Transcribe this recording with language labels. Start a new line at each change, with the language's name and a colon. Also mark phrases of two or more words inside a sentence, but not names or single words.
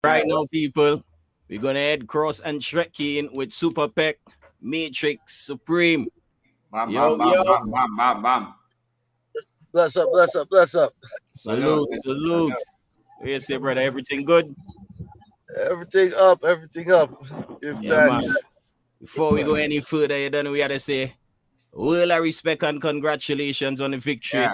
English: Right now, people, we're gonna head cross and trek in with SuperPEC, Matrixx, Supreme. Bam, Yo, bam, bam, yo. bam, bam, bam, bam. Bless up, bless up, bless up. Salute, Salute, salute. What you say, brother? Everything good? Everything up, everything up. Give Yeah, man. thanks. Before we go any further, you done we had to say, well, I respect and congratulations on the victory.